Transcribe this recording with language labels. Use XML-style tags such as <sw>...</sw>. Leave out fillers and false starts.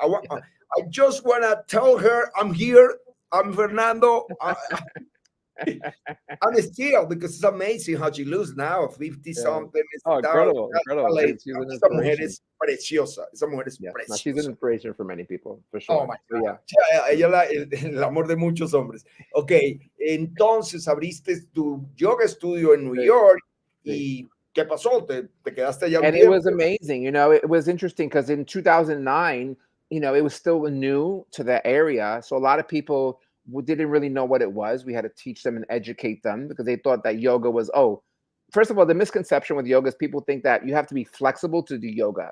<en>I just want to tell her I'm here. I'm Fernando. I'm still, because it's amazing how she looks now, 50 something. Incredible.</en> <es>Esa mujer es preciosa.</es> <en>She's an inspiration for many people, for sure. Oh my God.</en> <es>Ella el amor de muchos hombres. Ok, entonces abriste tu yoga studio en New York y ¿qué pasó? ¿Te quedaste allá un tiempo?</es> <en>It was amazing. It was interesting because in 2009, it was still new to the area. So a lot of people didn't really know what it was. We had to teach them and educate them because they thought that yoga was, first of all, the misconception with yoga is people think that you have to be flexible to do yoga.</en>